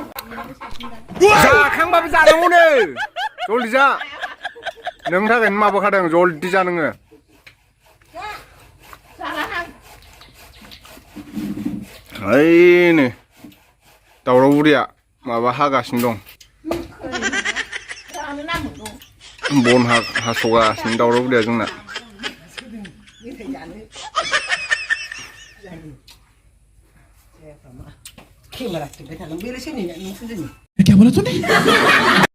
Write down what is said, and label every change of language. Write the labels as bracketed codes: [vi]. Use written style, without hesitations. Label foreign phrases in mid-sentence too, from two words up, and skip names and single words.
[brx] जाखांबाबो जानांगौनो जल्दि जा नोंनि थाखायनो माबाखादों जल्दि जा नोङो ओइनो दावराव बुरिया माबा हागासिनो दं बन हास'गासिनो दावराव बुरिया जोंना [ms] Camera, kita dah belum beres ni, nak nunggu je ni.